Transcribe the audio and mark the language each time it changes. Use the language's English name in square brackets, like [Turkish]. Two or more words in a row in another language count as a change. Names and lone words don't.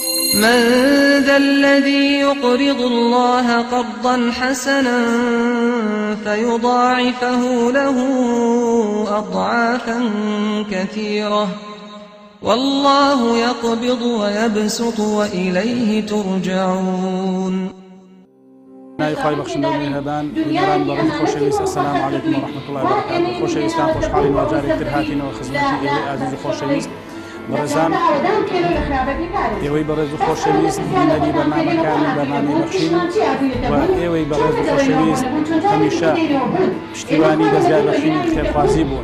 [Arabic] من ذا الذي يقرض الله قرضا حسنا فيضاعفه له أضعافا كثيرة والله يقبض ويبسط وإليه ترجعون. [Central Kurdish] نایخوای بەخشندە و میهرەبان میوان بەڕێز خۆشەویست [Arabic] ئەسەلام عەلەیکم وەڕەحمەتوڵڵاهی وبەرەکاتوه. [Central Kurdish] خۆشەویستان خۆشحاڵین و جارێکتر هاتینەوە خزمەتی ئێوەی ئازیز و خۆشەویست بەڕێزان، ئێوەی بەڕێز و خۆشەویست بینەری بەرنامەکانی بەرنامەی بەخشین و ئێوەی بەڕێز و خۆشەویست هەمیشە پشتیوانی دەستگای بەخشینی خێرخوازی بوون.